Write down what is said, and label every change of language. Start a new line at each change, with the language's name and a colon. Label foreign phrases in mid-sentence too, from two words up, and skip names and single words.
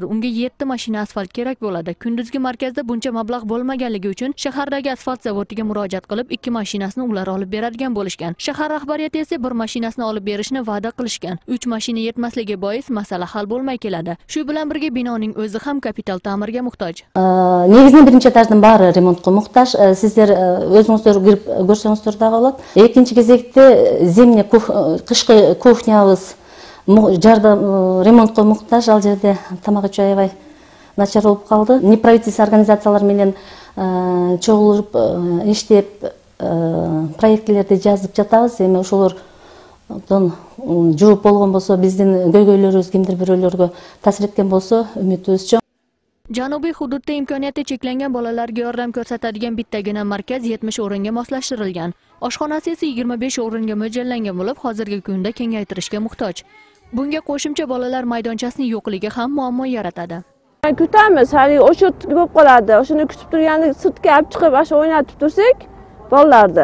Uzbek: Unga 7 mashina asfalt kerak bo'ladi. Kunduzgi markazda buncha mablag' bo'lmaganligi uchun shahardagi asfalt zavodiga murojaat qilib, 2 mashinasini ular olib beradigan bo'lishgan. Shahar rahbariyati esa 1 mashinasini olib berishni va'da qilishgan. 3 mashina yetmasligi bois masala hal bo'lmay keladi. Shu bilan birga binoning o'zi ham kapital ta'mirga muhtoj.
Kyrgyz: Негизинен биринчи этаждын баары ремонтко муктаж. Сиздер өзүңүздөр кирип көрсөңүздөр да болот. Экинчи кезекте зимний кышкы кухнябыз жардам ремонтко муктаж, ал жерде тамак ичүү аябай начар болуп калды. Неправительственный организациялар менен чогулуп иштеп проектлерди жазып жатабыз. Эми ошолордон жооп болгон болсо, биздин көйгөйлөрүбүз кимдир бирөөлөргө таасир эткен болсо, үмүтүбүз чоң.
Uzbek: Janubiy hududda imkoniyati cheklangan bolalarga yordam ko'rsatadigan bittagina markaz 70 o'ringa moslashtirilgan. Oshxonasi esa 25 o'ringa mo'ljallangan bo'lib, hozirgi kunda kengaytirishga muhtoj. Bunga qo'shimcha bolalar maydonchasining yo'qligi ham muammo yaratadi. Kutamiz, hali o'sha bo'lib qoladi. O'shani kutib turganda sirtga olib chiqib, o'sha o'ynatib tursak, bolalarda.